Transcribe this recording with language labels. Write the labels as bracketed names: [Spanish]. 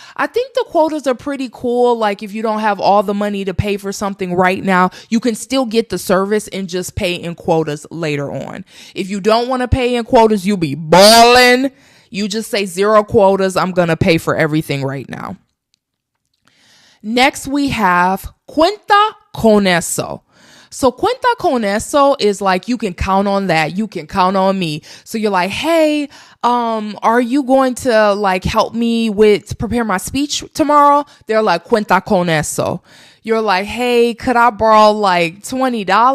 [English] I think the quotas are pretty cool. Like if you don't have all the money to pay for something right now, you can still get the service and just pay in quotas later on. If you don't want to pay in quotas, you'll be balling. You just say 0 quotas. I'm going to pay for everything right now. Next, we have [Spanish] cuenta con eso. [English] So [Spanish] cuenta con eso [English] is like, you can count on that. You can count on me. So you're like, hey, are you going to like help me to prepare my speech tomorrow? They're like, [Spanish] cuenta con eso. [English] You're like, hey, could I borrow like $20?